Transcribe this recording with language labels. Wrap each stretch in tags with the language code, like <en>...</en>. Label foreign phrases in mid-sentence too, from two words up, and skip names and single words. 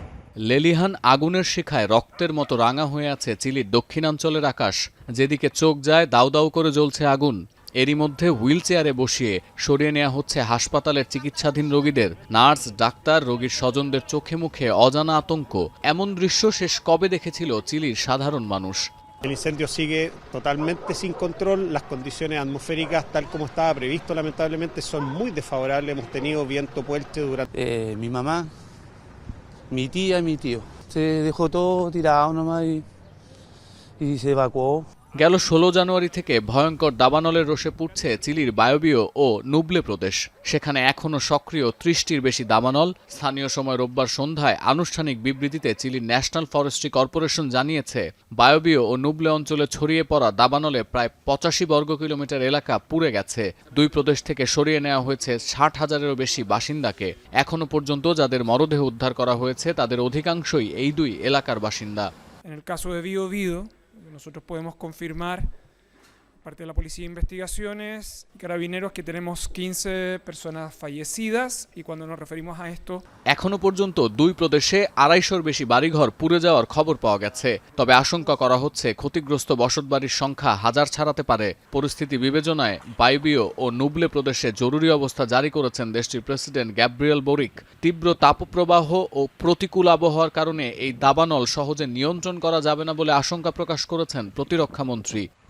<bn>লেলিহান আগুনের শিখায় রক্তের মতো রাঙা হয়ে আছে চিলির দক্ষিণাঞ্চলের আকাশ। যেদিকে চোখ যায় দাউ দাউ করে জ্বলছে আগুন। এরই মধ্যে হুইলচেয়ারে বসিয়ে সরিয়ে নেওয়া হচ্ছে হাসপাতালের চিকিৎসাধীন রোগীদের। নার্স, ডাক্তার, রোগীর স্বজনদের চোখে মুখে অজানা আতঙ্ক। এমন দৃশ্য শেষ কবে দেখেছিল চিলির সাধারণ মানুষ?</bn> <es>El incendio sigue totalmente sin control, las condiciones atmosféricas tal como estaba previsto lamentablemente son muy desfavorables, hemos tenido viento fuerte durante... Mi mamá, mi tía y mi tío, se dejó todo tirado nomás y se evacuó.</es> <bn>গেল 16 জানুয়ারি থেকে ভয়ঙ্কর দাবানলের রোষে পুড়ছে চিলির বায়বীয় ও নুবলে প্রদেশ। সেখানে এখনও সক্রিয় 30টির বেশি দাবানল। স্থানীয় সময় রোববার সন্ধ্যায় আনুষ্ঠানিক বিবৃতিতে চিলির ন্যাশনাল ফরেস্ট্রি কর্পোরেশন জানিয়েছে, বায়বীয় ও নুবলে অঞ্চলে ছড়িয়ে পড়া দাবানলে প্রায় 85 বর্গ কিলোমিটার এলাকা পুড়ে গেছে। দুই প্রদেশ থেকে সরিয়ে নেওয়া হয়েছে 60,000-এরও বেশি বাসিন্দাকে। এখনও পর্যন্ত যাদের মরদেহ উদ্ধার করা হয়েছে তাদের অধিকাংশই এই দুই এলাকার বাসিন্দা।</bn> <es>En el caso de Biobío, nosotros podemos confirmar, parte de la Policía de Investigaciones y Carabineros, que tenemos 15 personas fallecidas y cuando nos referimos a esto...</es> <bn>এখনো পর্যন্ত দুই প্রদেশে 250-র বেশি বাড়িঘর পুড়ে যাওয়ার খবর পাওয়া গেছে। তবে আশঙ্কা করা হচ্ছে ক্ষতিগ্রস্ত বসতবাড়ির সংখ্যা হাজার ছাড়াতে পারে। পরিস্থিতি বিবেচনায় বায়বীয় ও নুবলে প্রদেশে জরুরি অবস্থা জারি করেছেন দেশটির প্রেসিডেন্ট গ্যাব্রিয়েল বোরিক। তীব্র তাপপ্রবাহ ও প্রতিকূল আবহাওয়ার কারণে এই দাবানল সহজে নিয়ন্ত্রণ করা যাবে না বলে আশঙ্কা প্রকাশ করেছেন প্রতিরক্ষামন্ত্রী।</bn>